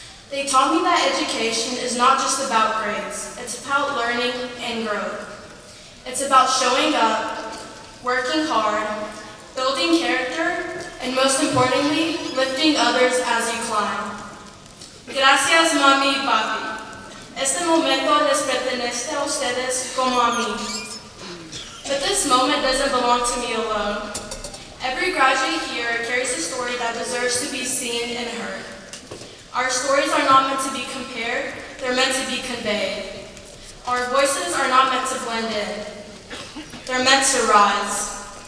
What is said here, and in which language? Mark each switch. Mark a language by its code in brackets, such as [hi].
[en] They taught me that education is not just about grades, it's about learning and growth. It's about showing up, working hard, building character, and most importantly, lifting others as you climb. [es] Gracias, mami y papi. Este momento les pertenece a ustedes como a mí. [en] But this moment doesn't belong to me alone. Every graduate here carries a story that deserves to be seen and heard. Our stories are not meant to be compared, they're meant to be conveyed. Our voices are not meant to blend in, they're meant to rise.